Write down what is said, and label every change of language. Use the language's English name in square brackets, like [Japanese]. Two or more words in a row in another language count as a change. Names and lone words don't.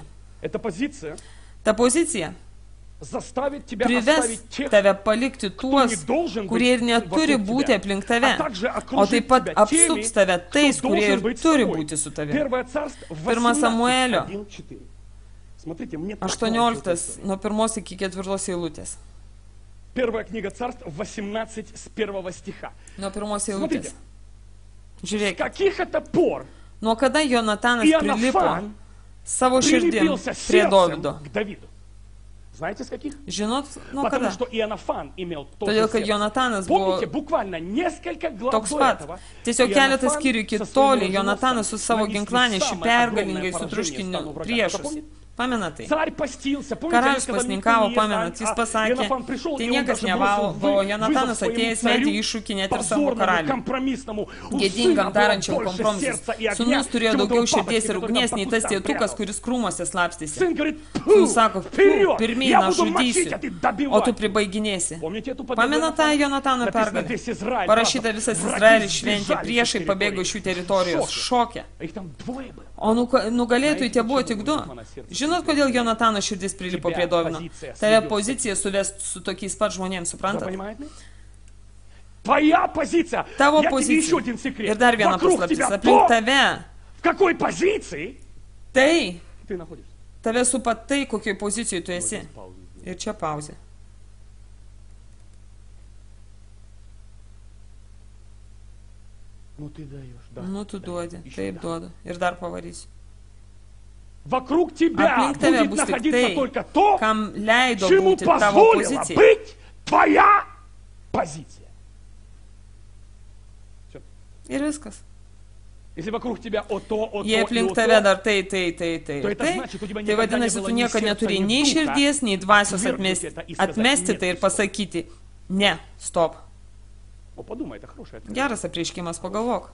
[Lithuanian] Ta pozicija prives tave palikti tuos, kurie ir neturi būti aplink tave, o taip pat apsups tave tais, kurie ir turi būti su tave. 1 Samuelio 18, nuo 1 iki 4 eilutės. [Russian] Первая книга Царств, 18 с 1 стиха. [Lithuanian] Nuo 1 eilutės. Žiūrėk. [Russian] Каких это пор? [Lithuanian] Nuo kada Jonatanas prilipo savo širdim prie Dovido? [Russian] Знаете, с каких? [Lithuanian] Žinot, nuo [Russian] Потому [Lithuanian] kada? [Russian] что Иоаннафан имел то [Lithuanian] Todėl, [Russian] же [Lithuanian] kad [Russian] сердце. [Lithuanian] Jonatanas buvo [Russian] Помните, буквально несколько глав [Lithuanian] toks [Russian] до [Lithuanian] pat. [Russian] этого [Lithuanian] Tiesiog keletą [Russian] Иоаннафан [Lithuanian] skyrių iki [Russian] со своим [Lithuanian] toli Jonatanas su savo [Russian] нанесли [Lithuanian] ginklanešiu [Russian] самое [Lithuanian] pergalingai [Russian] огромное поражение [Lithuanian] sutriuškino [Russian] стану врага. [Lithuanian] priešus. [Russian] Помните? [Lithuanian] Pamenat tai? [Russian] Царь постился. Помните, [Lithuanian] Karalius [Russian] когда [Lithuanian] pasninkavo, [Russian] никто не [Lithuanian] pamenat, [Russian] ест, [Lithuanian] jis [Russian] а [Lithuanian] pasakė, [Russian] Иоаннафан пришел, [Lithuanian] tai [Russian] и он [Lithuanian] niekas [Russian] даже [Lithuanian] nevalgo, [Russian] бросил [Lithuanian] Jonatanas [Russian] вызов [Lithuanian] atėjęs [Russian] своему [Lithuanian] metė [Russian] царю, [Lithuanian] iššūkį net ir savo [Russian] позорному, [Lithuanian] karaliui. [Russian] компромиссному. У [Lithuanian] Gėdingam [Russian] сына было [Lithuanian] darančiam [Russian] больше [Lithuanian] kompromisus. [Russian] сердца и огня, [Lithuanian] Sūnus turėjo [Russian] чем у [Lithuanian] daugiau [Russian] того [Lithuanian] širdies [Russian] папочки, [Lithuanian] ir [Russian] который [Lithuanian] ugnies [Russian] там [Lithuanian] nei [Russian] по [Lithuanian] tas [Russian] кустам [Lithuanian] tėtukas, [Russian] прятался. [Lithuanian] kuris krūmose slapstėsi. [Russian] Сын говорит, [Lithuanian] Sūnus sako, pirmyn [Russian] я [Lithuanian] aš [Russian] буду мочить, [Lithuanian] žudysiu, [Russian] а ты [Lithuanian] o tu [Russian] добивай. [Lithuanian] pribaiginėsi. [Russian] Помните эту победу? [Lithuanian] Pamena tą Jonatano [Russian] Написано, [Lithuanian] pergalę? [Russian] весь Израиль, [Lithuanian] Parašyta [Russian] правда, [Lithuanian] visas [Russian] враги [Lithuanian] Izraelis šventė, [Russian] сбежали [Lithuanian] priešai [Russian] с [Lithuanian] pabėgo iš jų teritorijos, šokė. [Russian] Их там двое было. [Lithuanian] O nugalėtojai tie buvo tik 2. Žinot, kodėl Jonatano širdis prilipo prie Dovino? Tave pozicija suvest su tokiais pat žmonėms, suprantat? [Russian] Твоя позиция. [Lithuanian] Tavo [Russian] Я тебе еще [Lithuanian] pozicija. [Russian] один секрет. [Lithuanian] Ir dar viena [Russian] Вокруг [Lithuanian] paslaptis. [Russian] тебя [Lithuanian] Aplink [Russian] то, [Lithuanian] tave, [Russian] в какой позиции [Lithuanian] tai, [Russian] ты находишься. [Lithuanian] tave supa tai, kokioj pozicijoje tu esi. Ir čia pauzė. [Russian] Ну ты даешь, да. [Lithuanian] Nu, tu duodi. [Russian] Еще [Lithuanian] Taip [Russian] да. [Lithuanian] duodu. Ir dar pavarysiu. [Russian] Вокруг тебя [Lithuanian] Aplink tave [Russian] будет [Lithuanian] bus tik [Russian] находиться [Lithuanian] tai, [Russian] только то, [Lithuanian] kam leido [Russian] чему [Lithuanian] būti tavo [Russian] позволила [Lithuanian] pozicija. [Russian] быть твоя позиция. Всё. [Lithuanian] Ir viskas. Jei aplink tave dar tai, tai vadinasi, tu niekada neturi nei širdies, nei dvasios atmesti tai ir pasakyti, ne, stop. Geras apreiškimas, pagalvok.